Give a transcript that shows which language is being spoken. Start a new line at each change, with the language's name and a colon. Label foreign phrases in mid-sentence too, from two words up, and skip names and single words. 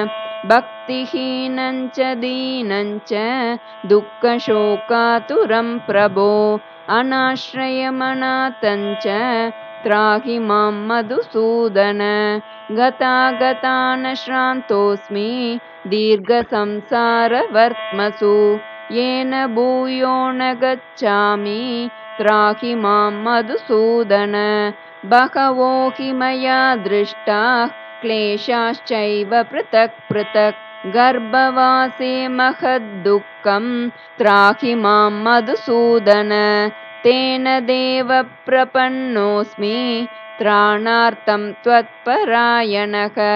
Sanskrit: भक्तिहीनञ्च दीनञ्च दुःखशोकातुरं प्रभो अनाश्रयमनाथञ्च त्राहि मां मधुसूदन गतागतेन श्रान्तोऽस्मि दीर्घ संसार वर्त्मसु येन भूयो न गच्छामि त्राहि मां मधुसूदन बहवो हि मया दृष्टाः क्लेशाश्चैव पृथक् पृथक् गर्भवासे महद्दुःखं त्राहि मां मधुसूदन तेन देव प्रपन्नोऽस्मि त्राणार्थं त्वत्परायणः